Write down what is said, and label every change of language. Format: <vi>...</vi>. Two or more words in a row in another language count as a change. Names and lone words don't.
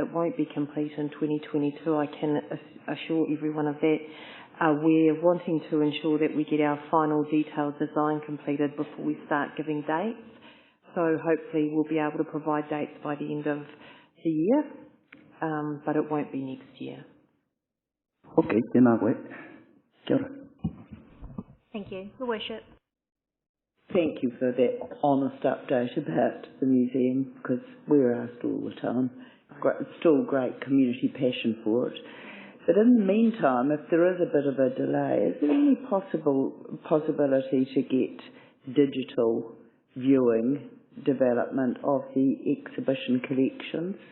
<en>It won't be complete in 2022, I can assure everyone of that. We're wanting to ensure that we get our final detailed design completed before we start giving dates. So hopefully we'll be able to provide dates by the end of the year, but it won't be next year.</en> <mi>Okay, tēnā koe. Kia ora.</mi> <en>Thank you. Your Worship. Thank you for that honest update about the museum, because we're asked all the time. Still great community passion for it. But in the meantime, if there is a bit of a delay, is there any possibility to get digital viewing development of the exhibition collections?</en>